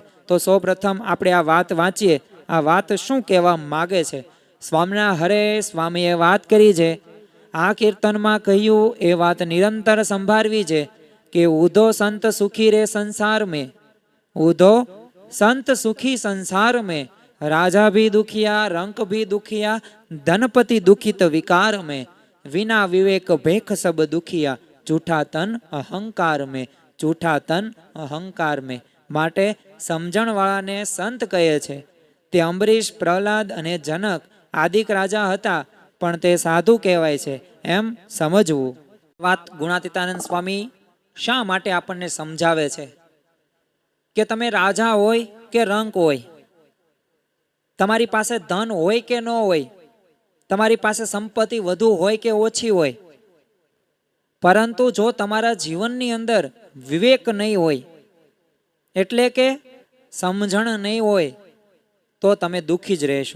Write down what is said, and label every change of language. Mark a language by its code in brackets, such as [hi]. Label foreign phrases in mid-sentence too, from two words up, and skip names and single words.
[gu] તો સૌપ્રથમ આપણે આ વાત વાંચીએ. આ વાત શું કહેવા માગે છે? સ્વામિના હરે સ્વામીએ વાત કરી છે. આ કીર્તનમાં કહ્યું એ વાત નિરંતર સંભાળવી છે કે [hi] ऊधो संत सुखी रे संसार में, ऊधो संत सुखी संसार में, राजा भी दुखिया, रंक भी दुखिया, धनपति दुखित विकार में, विना विवेक भेख सब दुखिया, जूठा तन अहंकार में, जूठा तन अहंकार में. [gu] માટે સમજણ વાળાને સંત કહે છે. તે અંબરીશ, પ્રહલાદ અને જનક આદિક રાજા હતા, પણ તે સાધુ કહેવાય છે એમ સમજવું. વાત ગુણાતીતાનંદ સ્વામી શા માટે આપણને સમજાવે છે કે તમે રાજા હોય કે રંક હોય, તમારી પાસે ધન હોય કે ન હોય, તમારી પાસે સંપત્તિ વધુ હોય કે ઓછી હોય, પરંતુ જો તમારા જીવનની અંદર વિવેક નહીં હોય, એટલે કે સમજણ નહીં હોય, તો તમે દુઃખી જ રહેશો.